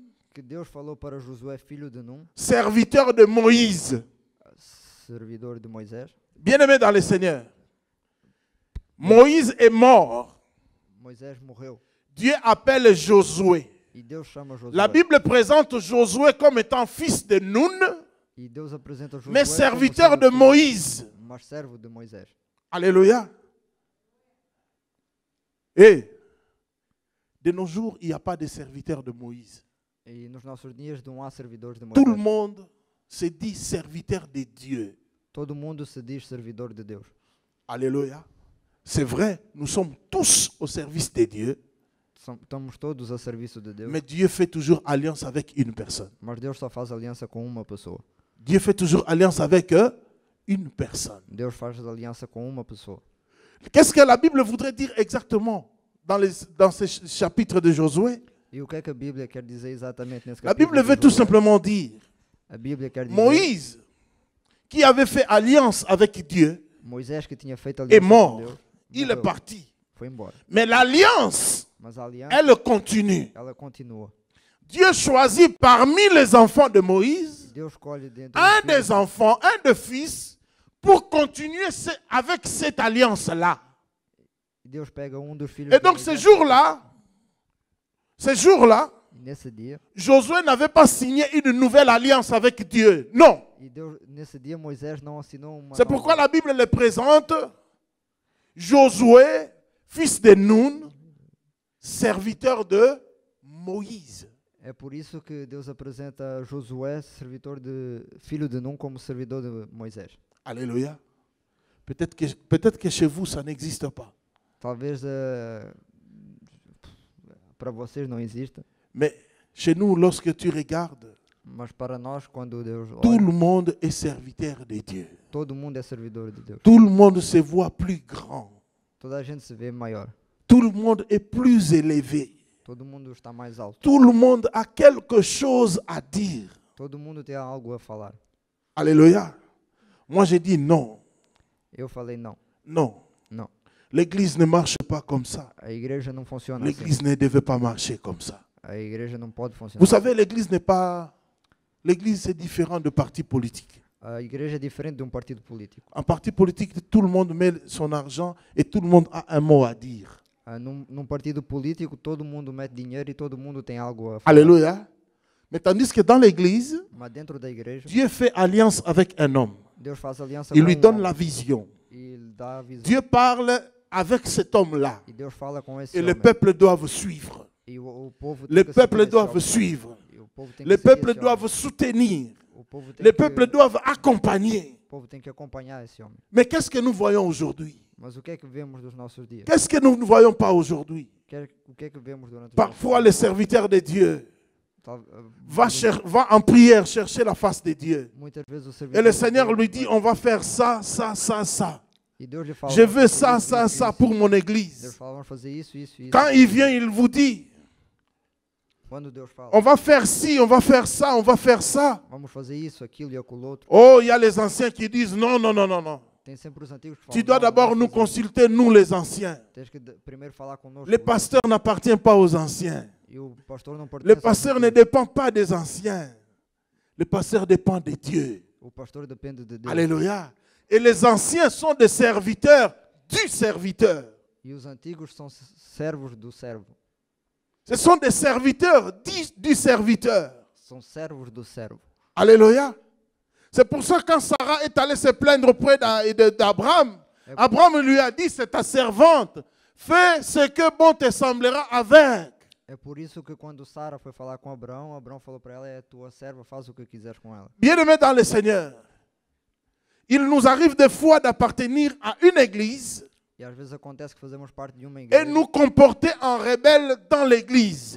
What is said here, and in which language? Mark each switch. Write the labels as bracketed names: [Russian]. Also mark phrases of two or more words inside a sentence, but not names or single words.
[Portuguese] que Deus falou para Josué, filho de Num, [French] serviteur de Moïse, [Portuguese] servidor de Moisés. [French] bien-aimé dans le Seigneur, Moïse est mort. [Portuguese] Moisés morreu. [French] Dieu appelle Josué. [Portuguese] E Deus chama Josué. [French] La Bible présente Josué comme étant fils de Nun, [Portuguese] E Deus apresenta Josué [French] mais [Portuguese] como [French] serviteur [Portuguese] sendo [French] de [Portuguese] filho, [French] Moïse. [Portuguese] mas servo de Moisés. [French] Alléluia. Et de nos jours, il n'y a pas de serviteur de Moïse. [Portuguese] E nos nossos dias não há servidores de [French] Tout le [Portuguese] Moisés. [French] monde se dit serviteur de Dieu. [Portuguese] Todo mundo se diz servidor de Deus. [French] Alléluia. C'est vrai, nous sommes tous au service de Dieu, [Portuguese] Estamos todos a serviço de Deus. [French] mais Dieu fait toujours alliance avec une personne. [Portuguese] Mas Deus só faz aliança com uma pessoa. [French] Dieu fait toujours alliance avec une personne. [Portuguese] Deus faz aliança com uma pessoa. [French] Qu'est-ce que la Bible voudrait dire exactement dans ce chapitre de Josué? [Portuguese] E o que é que a Bíblia quer dizer exatamente nesse [French] La [Portuguese] capítulo? [French] Bible veut [Portuguese] de [French] tout [Portuguese] Josué? [French] simplement dire, [Portuguese] A Bíblia quer dizer [French] Moïse, qui avait fait alliance avec Dieu, [Portuguese] Moisés que tinha feito [French] est [Portuguese] aliança com [French] mort. [Portuguese] Deus, [French] Il est [Portuguese] morreu, [French] parti. [Portuguese] foi embora. [French] Mais l'alliance, [Portuguese] Mas a aliança, [French] elle continue. [Portuguese] ela continua. [French] Dieu choisit parmi les enfants de Moïse [Portuguese] Deus escolhe dentro [French] un [Portuguese] dos filhos, [French] des enfants, un des fils, pour continuer avec cette alliance-là. [Portuguese] Deus pega dos filhos [French] Et [Portuguese] de [French] donc ce [Portuguese] Moisés, [French] jour-là, [Portuguese] e nesse dia, [French] Josué n'avait pas signé une nouvelle alliance avec Dieu. Non. [Portuguese] e Deus, nesse dia Moisés não assinou uma [French] C'est [Portuguese] nova- [French] pourquoi la Bible le présente Josué, fils de Nun, serviteur de Moïse. [Portuguese] É por isso que Deus apresenta Josué, filho de Num, como servidor de Moisés. [French] Alléluia. Peut-être que chez vous, ça n'existe pas. [Portuguese] Talvez para vocês não exista, [French] Mais chez nous, lorsque tu regardes, [Portuguese] mas para nós, quando Deus [French] tout [Portuguese] olha, [French] le monde est serviteur de Dieu. [Portuguese] todo mundo é servidor de Deus. [French] Tout le monde se voit plus grand. [Portuguese] Toda a gente se vê maior. [French] Tout le monde est plus élevé. [Portuguese] Todo mundo está mais alto. [French] Tout le monde a quelque chose à dire. [Portuguese] Todo mundo tem algo a falar. [French] Alléluia. Moi, j'ai dit non. [Portuguese] Eu falei não. [French] Non. [Portuguese] Não. [French] L'église ne marche pas comme ça. [Portuguese] A igreja não funciona assim. [French] L'église ne devait pas marcher comme ça. [Portuguese] A igreja não pode funcionar. [French] Vous savez, l'église n'est pas... L'église, c'est différent de parti politique. [Portuguese] A igreja é diferente de partido político. [French] En parti politique, tout le monde met son argent et tout le monde a un mot à dire. [Portuguese] Num partido político, todo mundo mete dinheiro e todo mundo tem algo a falar. [French] Alléluia. Mais tandis que dans l'église, [Portuguese] Mas dentro da igreja, [French] Dieu fait alliance avec un homme. [Portuguese] Deus faz aliança [French] Il [Portuguese] com [French] lui [Portuguese] um [French] donne [Portuguese] homem [French] la vision. [Portuguese] e ele dá a visão. [French] Dieu parle avec cet homme-là. [Portuguese] E Deus fala com esse [French] Et [Portuguese] homem. [French] les peuples doivent suivre. [Portuguese] E o povo tem [French] Les [Portuguese] que [French] peuples [Portuguese] seguir esse [French] doivent [Portuguese] homem. [French] suivre. [Portuguese] E o povo tem que [French] Les [Portuguese] seguir [French] peuples [Portuguese] esse [French] doivent [Portuguese] homem. [French] soutenir. [Portuguese] O povo tem [French] Les [Portuguese] que- [French] peuples doivent accompagner. [Portuguese] O povo tem que acompanhar esse homem. [French] Mais qu'est-ce que nous voyons aujourd'hui? [Portuguese] Mas o que é que vemos dos nossos dias? [French] Qu'est-ce que nous ne voyons pas aujourd'hui? [Portuguese] O que é que vemos durante os [French] Parfois, [Portuguese] nossos [French] les serviteurs de Dieu [Portuguese] Tal- [French] va en prière chercher la face de Dieu. [Portuguese] Muitas vezes o [French] Et [Portuguese] servidor [French] le [Portuguese] de [French] Seigneur [Portuguese] Deus- [French] lui dit, on va faire ça, ça, ça, ça. [Portuguese] E Deus lhe fala, [French] Je [Portuguese] "Vamos [French] veux [Portuguese] fazer [French] ça, [Portuguese] isso, [French] ça, [Portuguese] isso, [French] ça [Portuguese] isso." [French] pour mon [Portuguese] Deus [French] église. [Portuguese] fala, vamos fazer isso, isso, isso. [French] Quand il vient, il vous dit, [Portuguese] Quando Deus fala, [French] on va faire ci, on va faire ça, on va faire ça. [Portuguese] vamos fazer isso, aquilo e aquilo outro, [French] Oh, il y a les anciens qui disent, non, non, non, non, non. [Portuguese] tem sempre os antigos que falam, [French] Tu dois [Portuguese] "Não, [French] d'abord [Portuguese] vamos [French] nous [Portuguese] fazer isso." [French] consulter, nous les anciens. [Portuguese] Tens que primeiro falar conosco. [French] Les pasteurs n'appartiennent pas aux anciens. [Portuguese] E o pastor não pertence [French] Les [Portuguese] aos [French] pasteurs ne [Portuguese] antigos. [French] dépendent pas des anciens. Les pasteurs dépendent de Dieu. [Portuguese] O pastor depende de Deus. [French] Alléluia. Et les anciens sont des serviteurs du serviteur. [Portuguese] E os antigos são servos do servo. [French] Ce sont des serviteurs du serviteur. [Portuguese] São servos do servo. [French] Alléluia. C'est pour ça que quand Sarah est allée se plaindre auprès d'Abraham, Abraham lui a dit, c'est ta servante. Fais ce que bon te semblera avec. [Portuguese] É por isso que quando Sara foi falar com Abraão, Abraão falou para ela: é tua serva, faz o que quiseres com ela. [French] Bien-aimés dans le Seigneur, il nous arrive des fois d'appartenir à une église [Portuguese] E às vezes acontece que fazemos parte de uma [French] et [Portuguese] igreja [French] nous comporter en rebelle dans l'église.